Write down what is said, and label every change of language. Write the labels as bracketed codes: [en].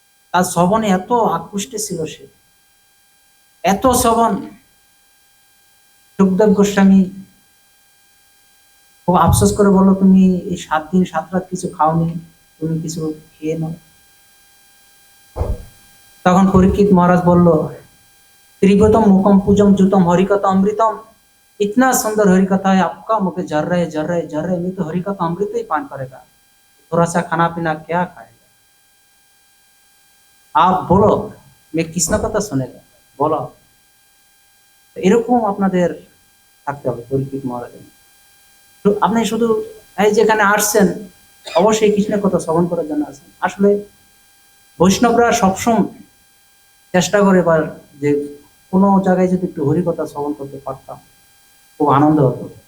[bn] তার শ্রবণে এত আকৃষ্ট ছিল, সে এত শ্রবণ। সুখদেব গোস্বামী খুব আফসোস করে বললো, তুমি এই 7 দিন 7 রাত কিছু খাওনি, তুমি কিছু খেয়ে নাও। তখন পরীক্ষিত মহারাজ বলল, [sa] त्रिगतम मुखम पूजम जुतम हरिकथा अमृतम, [hi] इतना सुंदर हरिकथा है आपका, मुझे जर रहे मैं तो हरिकथा अमृत ही पान करेगा, थोड़ा सा खाना पीना क्या खाएगा, आप बोलो मैं कृष्ण कथा सुनेगा, बोलो। [bn] তো এরকম আপনাদের থাকতে হবে পরীক্ষিত মহারাজ। তো আপনি শুধু এই যেখানে আসছেন অবশ্যই কৃষ্ণের কথা শ্রবণ করার জন্য আসেন। আসলে বৈষ্ণবরা সবসময় চেষ্টা করে বা যে কোনো জায়গায় যদি একটু হরি কথা শ্রবণ করতে পারতাম খুব আনন্দ হতো।